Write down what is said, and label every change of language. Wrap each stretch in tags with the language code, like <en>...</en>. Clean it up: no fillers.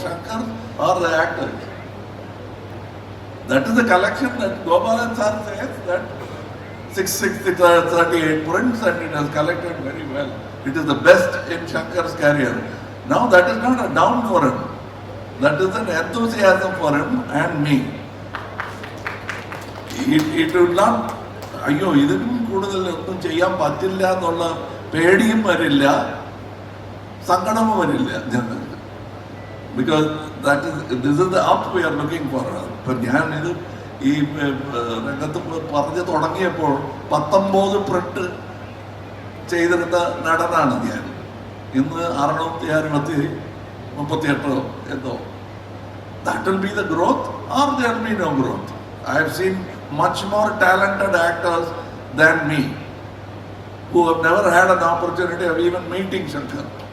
<en>Shankar or the actors. That is the collection that Gopalan sir says that 638 prints and it has collected very well. It is the best in Shankar's career. Now that is not a down for him. That is an enthusiasm for him and me. It will not,</en> <ml>അയ്യോ ഇതിനും കൂടുതൽ ഒന്നും ചെയ്യാൻ പറ്റില്ല എന്നുള്ള പേടിയും വരില്ല, സങ്കടവും വരില്ല ജനങ്ങൾക്ക്.</ml> <en>Because this is the up we are looking for.</en> <ml>ഇപ്പം ഞാനിത് ഈ രംഗത്ത് പറഞ്ഞു തുടങ്ങിയപ്പോൾ 19 പ്രിന്റ് ചെയ്തിരുന്ന നടനാണ് ഞാൻ. ഇന്ന് 638 എന്തോ.</ml> <en>That will be the growth or there will be no growth. I have seen much more talented actors than me who have never had an opportunity of even meeting Shankar.</en>